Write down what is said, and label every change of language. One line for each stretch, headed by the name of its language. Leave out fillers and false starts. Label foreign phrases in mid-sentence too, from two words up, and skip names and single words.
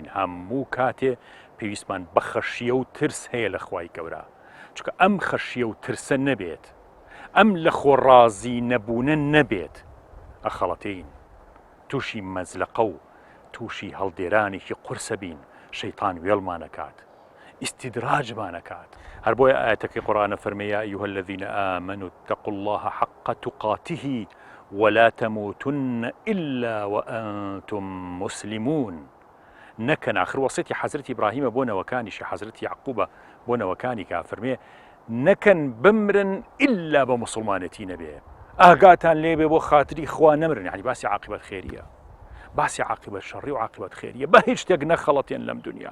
Central Kurdish: هەموو کاتێ پێویستمان بە خەشیە و ترس هەیە لە خوای گەورە، چونکە ئەم خەشیە و ترسە نەبێت، ئەم لە خۆڕازی نەبوونە نەبێت، ئەخەڵەتین تووشی مەزلەقە و تووشی هەڵدێرانێکی قورسە بین، شەیطان وێڵمانەکات، ئیستیدراجمانەکات. هەر بۆیە ئاەتەکەی قورئانە فەرمێ
Arabic: یا ئەیها الذین آمنوا اتقوا الله حق تقاته ولا تموتن إلا وأنتم مسلمون.
Central Kurdish: نەکەن آخر وەسیەتی حەزرەتی ئیبراهیمە بۆ نەوەکانیشی حەزرەتی یعقوبە بۆ نەوەکانی کە فەرمێ نەکەن بمرن إلا بە موسڵمانەتی نەبێ، ئاگاتان لێبێ بۆ خاتری خوا نەمرن. یعنی باسی عاقبەت خێریە، باسی عاقبەت شەڕی و عاقبەت خێریە، بە هیچ شتێک نەخەڵەتێن لەم دنیا.